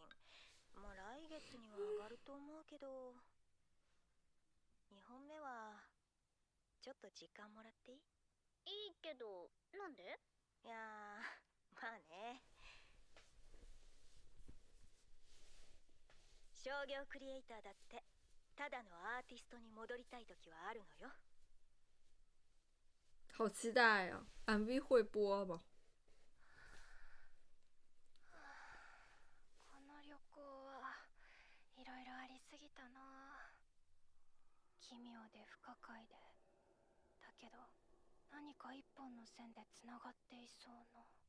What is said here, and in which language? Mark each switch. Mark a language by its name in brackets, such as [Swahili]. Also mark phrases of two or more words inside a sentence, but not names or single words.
[Japanese] まあ来月には上がると思うけど、2本目はちょっと時間もらっていい？いいけど、なんで？いやー、まあね。商業クリエイターだってただのアーティストに戻りたい時はあるのよ。 [Chinese] 好期待呀！MV 会播吗？ [Japanese] この旅行はいろいろありすぎたな。奇妙で不可解で、だけど何か一本の線でつながっていそうな。